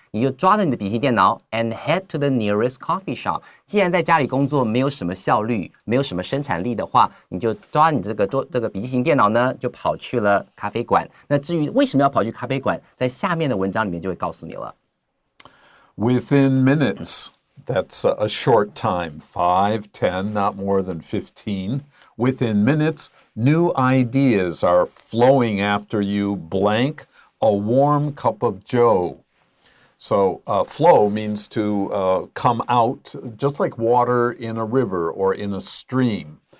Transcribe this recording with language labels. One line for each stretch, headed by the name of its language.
Chinese: 你就抓着你的笔记型电脑
English: and head to the nearest coffee shop。
Chinese: 既然在家里工作没有什么效率，没有什么生产力的话，你就抓你这个笔记型电脑呢，就跑去了咖啡馆。那至于为什么要跑去咖啡馆，在下面的文章里面就会告诉你了。
English: Within minutes. That's a short time, 5, 10, not more than 15. Within minutes, new ideas are flowing after you blank a warm cup of joe. So flow means to come out just like water in a river or in a stream.